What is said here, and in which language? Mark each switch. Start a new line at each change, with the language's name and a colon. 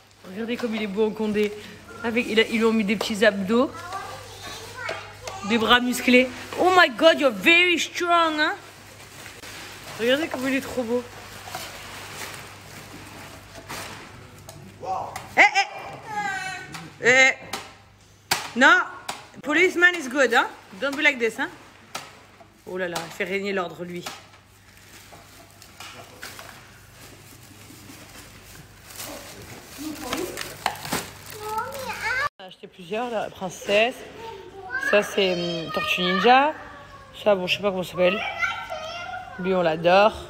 French: Regardez comme il est beau en Condé. Ils lui ont mis des petits abdos. Des bras musclés.
English: Oh my god, you're very strong, hein?
French: Regardez comme il est trop beau.
English: Non, policeman is good, hein? Don't be like this, hein?
French: Oh là là, il fait régner l'ordre, lui. On a acheté plusieurs, la princesse. Ça, c'est Tortue Ninja. Ça, bon, je sais pas comment ça s'appelle. Lui, on l'adore.